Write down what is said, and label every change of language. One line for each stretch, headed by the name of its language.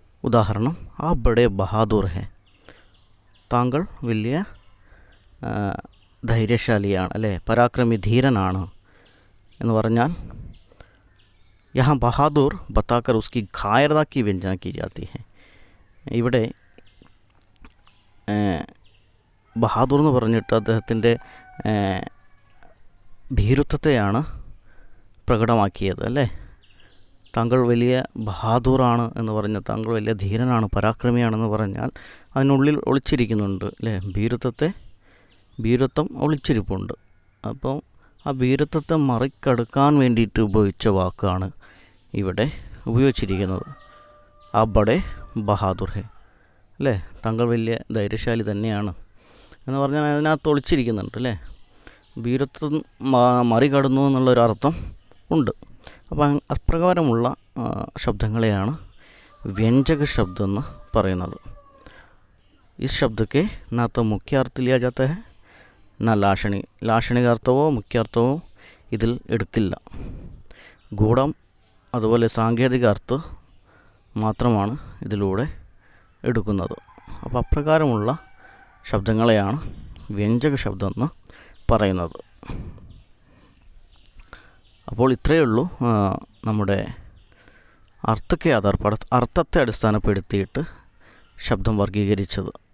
Hindi: ഉദാഹരണം आप बड़े बहादुर हैं.
Malayalam: താങ്കൾ വലിയ ധൈര്യശാലിയാണ് അല്ലേ, പരാക്രമി ധീരനാണ് എന്ന് പറഞ്ഞാൽ
Hindi: യഹാ ബഹാദൂർ ബത്താക്കർ ഉസ്കി ഘായരത കി വ്യഞ്ജന കി ജാത്തി ഹെ.
Malayalam: ഇവിടെ ബഹാദൂർ എന്ന് പറഞ്ഞിട്ട് അദ്ദേഹത്തിൻ്റെ ഭീരുത്വത്തെയാണ് പ്രകടമാക്കിയത് അല്ലേ. താങ്കൾ വലിയ ബഹാദൂറാണ് എന്ന് പറഞ്ഞാൽ, താങ്കൾ വലിയ ധീരനാണ്, പരാക്രമിയാണെന്ന് പറഞ്ഞാൽ അതിനുള്ളിൽ ഒളിച്ചിരിക്കുന്നുണ്ട് അല്ലേ, ഭീരുത്വം ഒളിച്ചിരിപ്പുണ്ട്. അപ്പോൾ ആ ഭീരുത്വത്തെ മറികടക്കാൻ വേണ്ടിയിട്ട് ഉപയോഗിച്ച വാക്കാണ് ഇവിടെ ഉപയോഗിച്ചിരിക്കുന്നത്.
Hindi: ആ ബഡേ ബഹാദൂർ ഹെ
Malayalam: അല്ലേ, താങ്കൾ വലിയ ധൈര്യശാലി തന്നെയാണ് എന്ന് പറഞ്ഞാൽ അതിനകത്ത് ഒളിച്ചിരിക്കുന്നുണ്ട് അല്ലേ, ഭീരുത്വം മറികടന്നു എന്നുള്ളൊരർത്ഥം ഉണ്ട്. അപ്പോൾ അപ്രകാരമുള്ള ശബ്ദങ്ങളെയാണ് വ്യഞ്ജക ശബ്ദം എന്ന് പറയുന്നത്.
Hindi: ഈ ശബ്ദಕ್ಕೆ ना तो मुख्य अर्थ लिया जाता है ना
Malayalam: ലാക്ഷണിക അർത്ഥമോ മുഖ്യാർത്ഥമോ ഇതിൽ എടുക്കില്ല. ഗൂഢം അതുപോലെ സാങ്കേതിക അർത്ഥം മാത്രമാണ് ഇതിലൂടെ എടുക്കുന്നത്. അപ്പോൾ അപ്രകാരമുള്ള ശബ്ദങ്ങളെയാണ് വ്യഞ്ജക ശബ്ദം എന്ന് പറയുന്നത്. അപ്പോൾ ഇത്രയേ ഉള്ളൂ നമ്മുടെ അർത്ഥത്തെ അടിസ്ഥാനപ്പെടുത്തിയിട്ട് ശബ്ദം വർഗീകരിച്ചത്.